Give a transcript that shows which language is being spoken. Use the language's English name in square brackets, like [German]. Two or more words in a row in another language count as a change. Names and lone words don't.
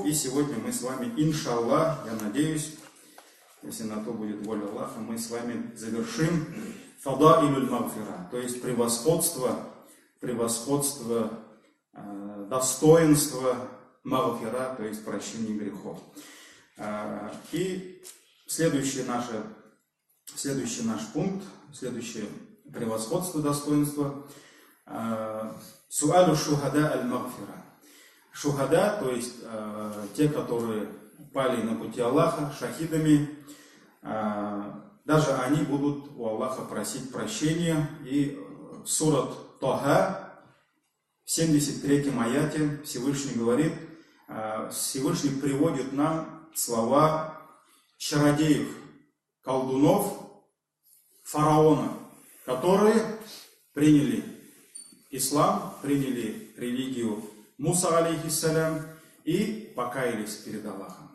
[Russian] И сегодня мы с вами, иншаллах, я надеюсь, если на то будет воля Аллаха, мы с вами завершим [Arabic] فضائل المغفرة, [Russian] то есть превосходство, достоинство магфира, то есть прощение грехов. И следующий наш пункт, следующее превосходство, достоинство, [Arabic] سؤال الشهداء المغفرة. [Russian] Шухада, то есть те, которые пали на пути Аллаха, шахидами, даже они будут у Аллаха просить прощения. И сурат Таха, в 73-м аяте Всевышний говорит, Всевышний приводит нам слова чародеев, колдунов фараона, которые приняли ислам, приняли религию Муса, алейхиссалям, и покаялись перед Аллахом.